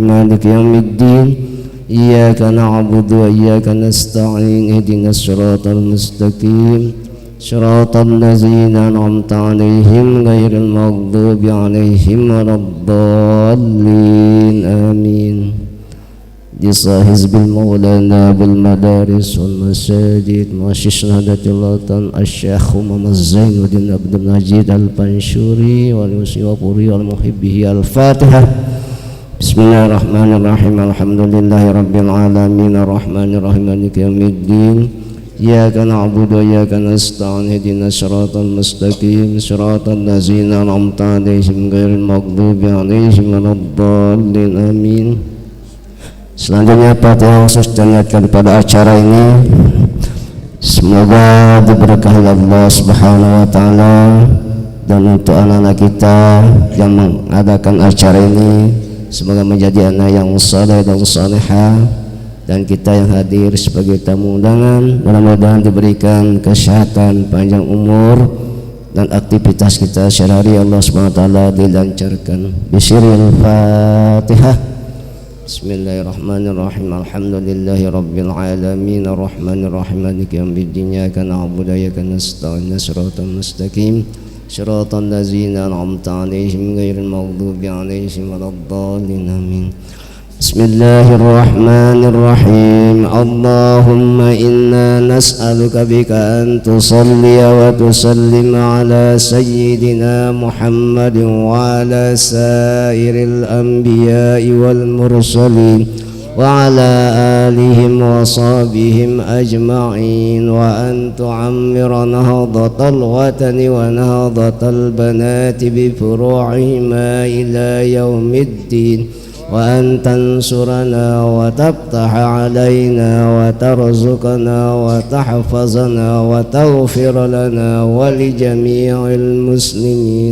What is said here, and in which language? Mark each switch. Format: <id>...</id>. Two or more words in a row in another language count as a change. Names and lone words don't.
<ar>مالك يوم الدين. إياك نعبد وإياك نستعين. اهدنا الصراط المستقيم صراط الذين أنعمت عليهم غير المغضوب عليهم ولا الضالين. آمين. ديسا حزب مولانا بالمدارس والمساجد مؤسس نهضة العلماء الشيخ محمد زين الدين عبد المجيد الفانسوري والمسليوافوري ومحبيه. الفاتحة. بسم الله الرحمن الرحيم. الحمد لله رب العالمين الرحمن الرحيم مالك يوم الدين. إياك نعبد وإياك نستعين اهدنا الصراط المستقيم صراط الذين أنعمت عليهم غير المغضوب عليهم ولا الضالين. Amin.</ar> <id>Selanjutnya Fatihah khusus diniatkan pada acara ini. Semoga diberkahi</id> <ar>الله سبحانه وتعالى,</ar> <id>dan untuk anak-anak kita yang mengadakan acara ini semoga menjadi anak yang saleh dan salihah, dan kita yang hadir sebagai tamu undangan mudah-mudahan diberikan kesehatan, panjang umur, dan aktivitas kita sehari-hari</id> <ar>الله سبحانه وتعالى</ar> <id>dilancarkan.</id> <ar>بسم الله الرحمن الرحيم. فاتحة. بسم الله الرحمن الرحيم. الحمد لله رب العالمين الرحمن الرحيم مالك يوم الدين. إياك نعبد وإياك نستعين الصراط المستقيم صراط الذين أنعمت عليهم غير المغضوب عليهم ولا الضالين. آمين. بسم الله الرحمن الرحيم. اللهم إنا نسألك بك أن تصلي وتسلم على سيدنا محمد وعلى سائر الأنبياء والمرسلين وعلى آلهم وصحبهم أجمعين، وأن تعمر نهضة الوطن ونهضة البنات بفروعهما إلى يوم الدين، وأن تنصرنا وتفتح علينا وترزقنا وتحفظنا وتغفر لنا ولجميع المسلمين.</ar>